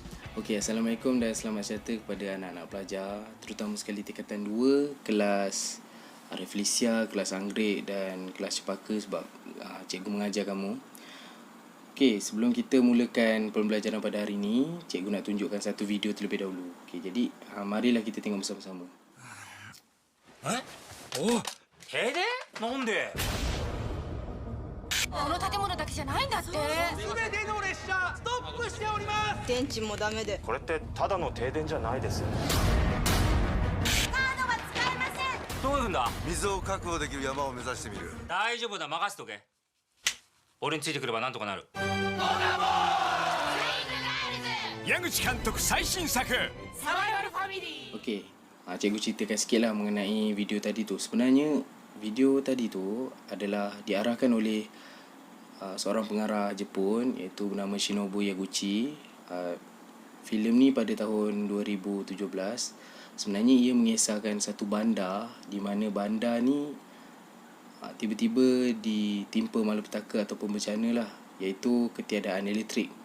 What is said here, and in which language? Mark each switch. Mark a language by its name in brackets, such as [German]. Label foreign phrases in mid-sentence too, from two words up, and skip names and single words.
[Malay] Okey, Assalamualaikum dan selamat sejahtera kepada anak-anak pelajar, terutama sekali tingkatan 2, kelas Reflesia, kelas Anggrek dan kelas Cepaka sebab cikgu mengajar kamu. Okey, sebelum kita mulakan pembelajaran pada hari ini, cikgu nak tunjukkan satu video terlebih dahulu. Okey, jadi marilah kita tengok bersama-sama. [Japanese] お停電なんでこの建物だけじゃないんだって。全ての列車ストップしております。電池もダメで。これってただの停電じゃないですよカードは使えません。どこ行くんだ水を確保できる山を目指してみる。大丈夫だ任せとけ俺についてくればなんとかなる矢口監督最新作サバイバルファミリー。 [Malay] Okey, cikgu ceritakan sikitlah mengenai video tadi tu. Sebenarnya video tadi tu adalah diarahkan oleh seorang pengarah Jepun iaitu bernama Shinobu Yaguchi. Filem ni pada tahun 2017. Sebenarnya ia mengisahkan satu bandar di mana bandar ni tiba-tiba ditimpa malapetaka ataupun bencana lah, iaitu ketiadaan elektrik.